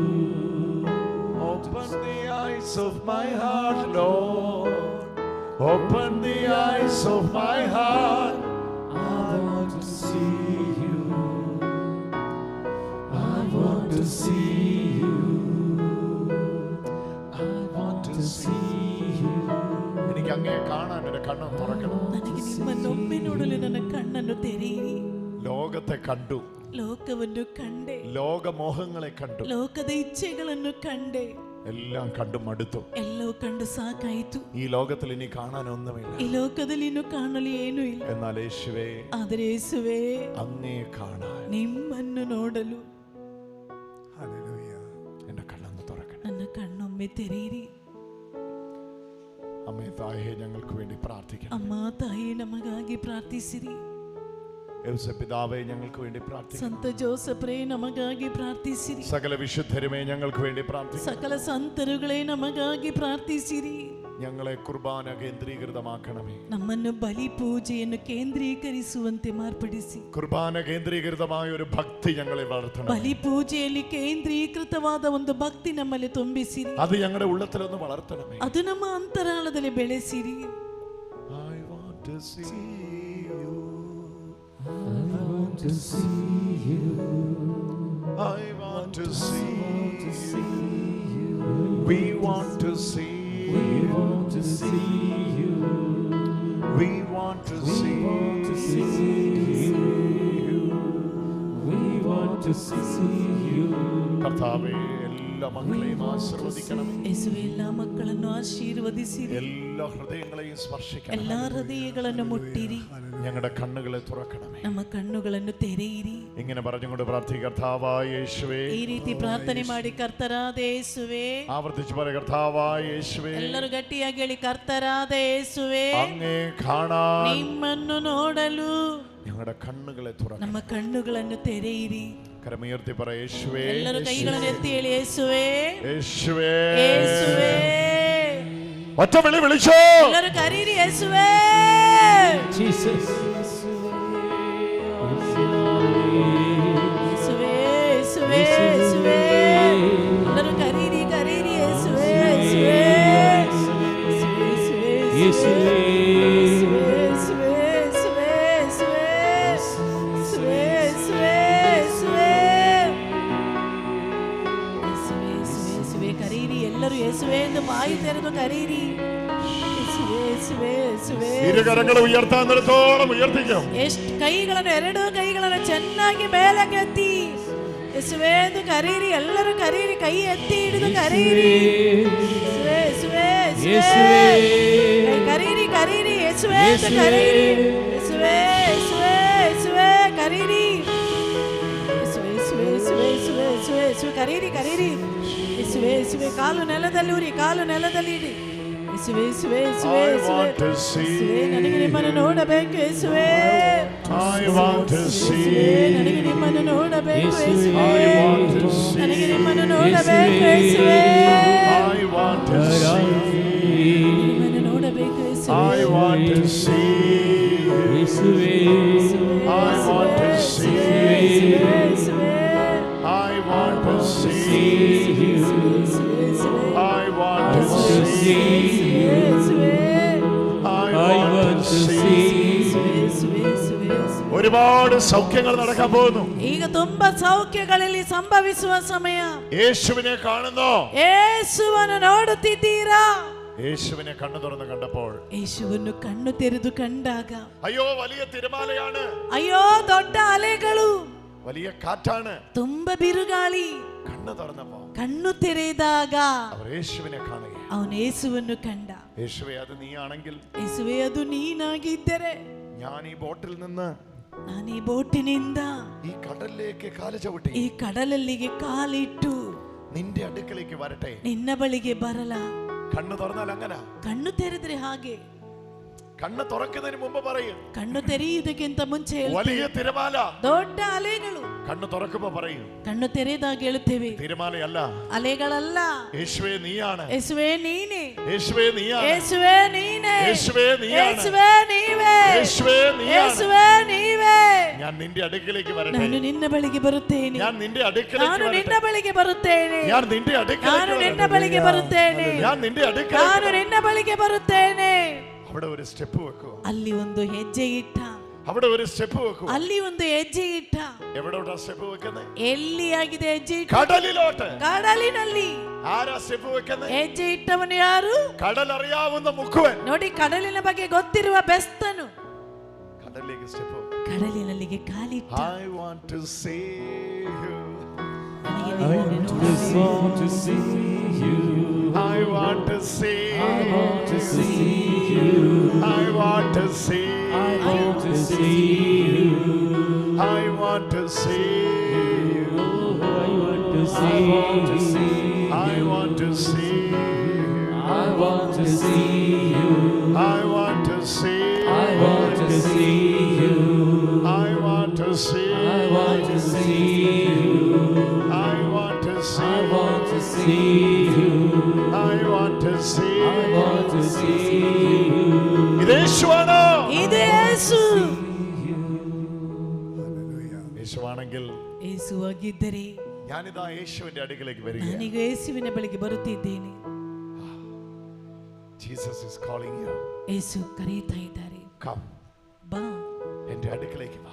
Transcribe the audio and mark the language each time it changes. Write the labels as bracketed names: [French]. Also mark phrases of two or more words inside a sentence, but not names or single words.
[English] Open the eyes of my heart, Lord. Open the eyes of my heart. I want to see you. I want to see you. I want to see you. [Malayalam] എനിക്ക് അങ്ങയെ കാണാൻ എന്റെ കണ്ണ് തുറക്കണം. [Kannada] ನನಗೆ ನಿಮ್ಮನ್ನೊಮ್ಮೆ ನೋಡಲು ನನ್ನ ಕಣ್ಣನ್ನು ತೆರೆಯಿರಿ. [Malayalam] ലോകത്തെ കണ്ടു, [Kannada] ಲೋಕವನ್ನು ಕಂಡೆ, [Malayalam] ലോകമോഹങ്ങളെ കണ്ടു, [Kannada] ಲೋಕದ ಇಚ್ಛೆಗಳನ್ನು ಕಂಡೆ, [Malayalam] എല്ലാം കണ്ടു മടുത്തു. [Kannada] ಎಲ್ಲವೂ ಕಂಡು ಸಾಕಾಯಿತು. [Malayalam] ഈ ലോകത്തിൽ ഇനി കാണാനൊന്നുമില്ല. [Kannada] ಈ ಲೋಕದಲ್ಲಿ ಇನ್ನು ಕಾಣಲು ಏನೂ ಇಲ್ಲ. [Malayalam] എന്നാൽ യേശുവേ, [Kannada] ಆದರೆ ಯೇಸುವೇ, [Malayalam] അങ്ങയെ കാണാൻ, [Kannada] ನಿಮ್ಮನ್ನು ನೋಡಲು [Malayalam] എന്റെ കണ്ണൊന്ന് തുറക്കണം. [Kannada] ನನ್ನ ಕಣ್ಣೊಮ್ಮೆ ತೆರೆಯಿರಿ. [Malayalam] അമ്മേ തായേ, ഞങ്ങൾക്ക് വേണ്ടി പ്രാർത്ഥിക്കണം. [Kannada] ಅಮ್ಮ ತಾಯಿ, ನಮಗಾಗಿ ಪ್ರಾರ್ಥಿಸಿರಿ. [Malayalam] പിതാവേ, ഞങ്ങൾക്ക് വേണ്ടി പ്രാർത്ഥിക്കണം. [Kannada] ಸಂತ ಜೋಸಫರೇ, ನಮಗಾಗಿ ಪ್ರಾರ್ಥಿಸಿರಿ. [Malayalam] സകല വിശുദ്ധരുമേ, ഞങ്ങൾക്ക് വേണ്ടി പ്രാർത്ഥിക്കണം. [Kannada] ಸಕಲ ಸಂತರುಗಳೇ, ನಮಗಾಗಿ ಪ್ರಾರ್ಥಿಸಿರಿ. [Malayalam] ഞങ്ങളെ കുർബാന കേന്ദ്രീകൃതമാക്കണമേ. [Kannada] ನಮ್ಮನ್ನು ಬಲಿ ಪೂಜೆಯನ್ನು ಕೇಂದ್ರೀಕರಿಸುವಂತೆ ಮಾರ್ಪಡಿಸಿ. [Malayalam] കുർബാന കേന്ദ്രീകൃതമായ ഒരു ഭക്തി ഞങ്ങളെ വളർത്തണം. [Kannada] ಬಲಿ ಪೂಜೆಯಲ್ಲಿ ಕೇಂದ್ರೀಕೃತವಾದ ಒಂದು ಭಕ್ತಿ ನಮ್ಮಲ್ಲಿ ತುಂಬಿಸಿರಿ. [Malayalam] അത് ഞങ്ങളുടെ ഉള്ളത്തിലൊന്ന് വളർത്തണമേ. [Kannada] ಅದು ನಮ್ಮ ಅಂತರಾಳದಲ್ಲಿ ಬೆಳೆಸಿರಿ. [English] I want to see you. I want to see you. I want to see you. We want to see. We want to see you. We want to see. you. We want to see you. [Malayalam] കർത്താവേ, എല്ലാ മക്കളെയും ആശീർവദിക്കണമേ. [Kannada] ಯೇಸುವೇ, ಎಲ್ಲಾ ಮಕ್ಕಳನ್ನು ಆಶೀರ್ವದಿಸಿರಿ. [Malayalam] എല്ലാ ഹൃദയങ്ങളെയും സ്പർശിക്കണം. [Kannada] ಎಲ್ಲಾ ಹೃದಯಗಳನ್ನು ಮುಟ್ಟಿರಿ. [Malayalam] ഞങ്ങളുടെ കണ്ണുകളെ തുറക്കണമേ. [Kannada] ನಮ್ಮ ಕಣ್ಣುಗಳನ್ನು ತೆರೆಯಿರಿ. [Malayalam] ഇങ്ങനെ പറഞ്ഞുകൊണ്ട് പ്രാർത്ഥിക്കുക. കർത്താവായ യേശുവേ, [Kannada] ಈ ರೀತಿ ಪ್ರಾರ್ಥನೆ ಮಾಡಿ. ಕರ್ತರಾದ ಯೇಸುವೇ, [Malayalam] ആവർത്തിച്ച് പറയുക. കർത്താവായ യേശുവേ, [Kannada] ಎಲ್ಲರೂ ಗಟ್ಟಿಯಾಗಿ ಹೇಳಿ. ಕರ್ತರಾದ ಯೇಸುವೇ, [Malayalam] അങ്ങേ കാണാൻ, [Kannada] ನಿಮ್ಮನ್ನು ನೋಡಲು [Malayalam] ഞങ്ങളുടെ കണ്ണുകളെ തുറക്കണം. [Kannada] ನಮ್ಮ ಕಣ್ಣುಗಳನ್ನು ತೆರೆಯಿರಿ. [Malayalam] കരമുയർത്തി പറ. യേശുവേ, [Kannada] ಎಲ್ಲರೂ ಕೈಗಳನ್ನು ಎತ್ತಿ ಹೇಳಿ. ಯೇಸುವೇ, [Malayalam] യേശുവേ, [Kannada] ಯೇಸುವೇ. [Malayalam] ഒറ്റ വിളി വിളിച്ചോ. [Kannada] ಎಲ್ಲರೂ ಕರೀರಿ. ಯೇಸುವೇ, Jesus. ಯೇಸುವೇ, ಯೇಸುವೇ, ಯೇಸುವೇ. ಎಲ್ಲರೂ ಕರೀರಿ, ಕರೀರಿ. ಯೇಸುವೇ, ಯೇಸುವೇ, ಯೇಸುವೇ, ಯೇಸುವೇ, ಯೇಸುವೇ. ಕರೀರಿ. ಎಲ್ಲರೂ ಯೇಸುವೇ ಎಂದು ಬಾಯಿ ತೆರೆದು ಕರೀರಿ. [Malayalam] ഇരുകരങ്ങൾ ഉയർത്താന്നിടത്തോളം ഉയർത്തിക്കും. [Kannada] ಎಷ್ಟು ಕೈಗಳನ್ನು, ಎರಡು ಕೈಗಳನ್ನು ಚೆನ್ನಾಗಿ ಮೇಲಕ್ಕೆತ್ತಿ ಯೇಸುವೇ ಎಂದು ಕರೀರಿ. ಎಲ್ಲರೂ ಕರೀರಿ. ಕೈ ಎತ್ತಿ ಹಿಡಿದು ಕರೀರಿ. ಯೇಸುವೇ, ಯೇಸುವೇ, ಯೇಸುವೇ. ಕರೀರಿ, ಕರೀರಿ. ಯೇಸುವೇ ಎಂದು ಕರೀರಿ. ಯೇಸುವೇ, ಯೇಸುವೇ, ಯೇಸುವೇ, ಕರೀರಿ. ಯೇಸುವೇ, ಯೇಸುವೇ, ಯೇಸುವೇ, ಯೇಸುವೇ, ಯೇಸುವೇ, ಯೇಸುವೇ, ಕರೀರಿ, ಕರೀರಿ. ಯೇಸುವೇ, ಯೇಸುವೇ. ಕಾಲು ನೆಲದಲ್ಲಿ ಉರಿ, ಕಾಲು ನೆಲದಲ್ಲಿ ಇಡಿ. ಯೇಸುವೇ, ಯೇಸುವೇ, ಯೇಸುವೇ, ಯೇಸುವೇ. ಯೇಸುವೇ, ನನಗೆ ನಿಮ್ಮನ್ನು ನೋಡಬೇಕು. ಯೇಸುವೇ, ಯೇಸುವೇ, ನನಗೆ ನಿಮ್ಮನ್ನು ನೋಡಬೇಕು. ಯೇಸುವೇ, ನನಗೆ ನಿಮ್ಮನ್ನು ನೋಡಬೇಕು. ಯೇಸುವೇ, [English] I want to see. to see you. യേശുവേ I want to see you. I want to see you. I want to see you. I want to see you. [Malayalam] ഒരുപാട് സൗഖ്യങ്ങൾ നടക്കാൻ പോകുന്നു. [Kannada] ಈಗ ತುಂಬಾ ಸೌಖ್ಯಗಳಲ್ಲಿ ಸಂಭವಿಸುವ ಸಮಯ. [Malayalam] യേശുവിനെ കാണുന്നു. [Kannada] ಯೇಸುವನ್ನು ನೋಡುತ್ತಿದ್ದೀರಾ? [Malayalam] യേശുവിനെ കണ്ണു തുറന്ന് കണ്ടപ്പോൾ, [Kannada] ಯೇಸುವನ್ನು ಕಣ್ಣು ತೆರೆದು ಕಂಡಾಗ, [Malayalam] അയ്യോ വലിയ തിരമാലയാണ്, [Kannada] ಅಯ್ಯೋ ದೊಡ್ಡ ಅಲೆಗಳು, [Malayalam] വലിയ കാറ്റാണ്, [Kannada] ತುಂಬಾ ಬಿರುಗಾಳಿ. [Malayalam] കണ്ണു തുറന്നപ്പോ, [Kannada] ಕಣ್ಣು ತೆರೆದಾಗ [Malayalam] അവർ യേശുവിനെ കാണുക. [Kannada] ಅವನು ಯೇಸುವನ್ನು ಕಂಡ. [Malayalam] യേശുവേ, അത് നീയാണെങ്കിൽ, [Kannada] ಯೇಸುವೇ ಅದು ನೀನಾಗಿದ್ದರೆ [Malayalam] ഞാൻ ഈ ബോട്ടിൽ നിന്ന്, [Kannada] ನಾನು ಈ ಬೋಟಿನಿಂದ [Malayalam] ഈ കടലിലേക്ക് കാല് ചവിട്ടി, [Kannada] ಈ ಕಡಲಲ್ಲಿಗೆ ಕಾಲಿಟ್ಟು [Malayalam] നിന്റെ അടുക്കലേക്ക് വരട്ടെ. [Kannada] ನಿನ್ನ ಬಳಿಗೆ ಬರಲ. [Malayalam] കണ്ണു തുറന്നാൽ അങ്ങനെ, [Kannada] ಕಣ್ಣು ತೆರೆದ್ರೆ ಹಾಗೆ. [Malayalam] കണ്ണ് തുറക്കുന്നതിന് മുമ്പ് പറയും, [Kannada] ಕಣ್ಣು ತೆರೆಯುವುದಕ್ಕಿಂತ ಮುಂಚೆ [Malayalam] വലിയ തിരമാല, [Kannada] ದೊಡ್ಡ ಅಲೆಗಳು. [Malayalam] കണ്ണു തുറക്കുമ്പോ പറയും, [Kannada] ಕಣ್ಣು ತೆರೆದಾಗ ಹೇಳುತ್ತೇವೆ, [Malayalam] തിരമാലയല്ല, [Kannada] ಅಲೆಗಳಲ್ಲ, [Malayalam] യേശുവേ നീയാണ്, [Kannada] ಯೇಸುವೇ ನೀನೇ, [Malayalam] യേശുവേ നീയാണ്, [Kannada] ಯೇಸುವೇ ನೀನೇ, [Malayalam] യേശുവേ നീയാണ്, [Kannada] ಯೇಸುವೇ ನೀವೇ, [Malayalam] യേശുവേ നീയാണ്, [Kannada] ಯೇಸುವೇ ನೀವೇ. [Malayalam] ഞാൻ നിന്റെ അടുക്കലേക്ക് വരട്ടെ, [Kannada] ನಾನು ನಿನ್ನ ಬಳಿಗೆ ಬರುತ್ತೇನೆ, [Malayalam] ഞാൻ നിന്റെ അടുക്കലേക്ക് [Kannada] ನಾನು ನಿನ್ನ [Malayalam] വരട്ടെ, [Kannada] ಬಳಿಗೆ ಬರುತ್ತೇನೆ, [Malayalam] ഞാൻ നിന്റെ [Kannada] ನಾನು ನಿನ್ನ [Malayalam] അടുക്കലേക്ക് [Kannada] ಬಳಿಗೆ ಬರುತ್ತೇನೆ, [Malayalam] ഞാൻ നിന്റെ [Kannada] ನಾನು [Malayalam] അടുക്കലേക്ക്. [Kannada] ನಿನ್ನ ಬಳಿಗೆ ಬರುತ್ತೇನೆ. [Malayalam] അവിടെ ഒരു സ്റ്റെപ്പ് വെക്കുക, [Kannada] ಅಲ್ಲಿ ಒಂದು ಹೆಜ್ಜೆ ಇಟ್ಟ, [Malayalam] അവിടെ ഒരു സ്റ്റെപ്പ് വെക്കുക. [Kannada] ಅಲ್ಲಿ ಒಂದು ಹೆಜ್ಜೆ ಇಟ್ಟ. [Malayalam] എവിടോട്ടാ സ്റ്റെപ്പ് വെക്കുന്നത്? [Kannada] ಎಲ್ಲಿ ಆಗಿದೆ ಹೆಜ್ಜೆ ಇಟ್ಟ? [Malayalam] കടലിലോട്ട്. [Kannada] ಕಡಲಿನಲ್ಲಿ. [Malayalam] ആരാ സ്റ്റെപ്പ് വെക്കുന്നത്? [Kannada] ಹೆಜ್ಜೆ ಇಟ್ಟವನು ಯಾರು? [Malayalam] കടൽ അറിയാവുന്ന മുക്കുവൻ. [Kannada] ನೋಡಿ, ಕಡಲಿನ ಬಗ್ಗೆ ಗೊತ್ತಿರುವ ಬೆಸ್ತನು [Malayalam] കടലിലേക്ക് സ്റ്റെപ്പ്. [Kannada] ಕಡಲಿನಲ್ಲಿಗೆ ಕಾಲಿಟ್ಟ. [English] I want to see you. [Kannada] ನನಗೆ [English] I want to see you. I want to see. I want to see you. I want to see. I want to see you. I want to see you. I want to see. I want to see. I want to see you. I want to see. I want to see you. I want to see. I want to see you. I want to see. I want to see you. I want to see. I want to see you. [Malayalam] ഇത് യേശുവാണോ? [Kannada] ಇದು ಯೇಸು. [Malayalam] യേശുവാണെങ്കിൽ [Kannada] ಯೇಸುವಾಗಿದ್ದರೆ [Malayalam] ഞാനിതാ യേശുവിന്റെ അടുക്കലേക്ക് വരികയാണ്. [Kannada] ನಾನೀಗ ಯೇಸುವಿನ ಬಳಿಗೆ ಬರುತ್ತಿದ್ದೇನೆ. [English] Jesus is calling you. [Kannada] ಯೇಸು ಕರೆಯುತ್ತಾ ಇದ್ದಾರೆ, [English] Come. [Kannada] ಬಾ, [Malayalam] എന്റെ അടുക്കലേക്ക് വാ.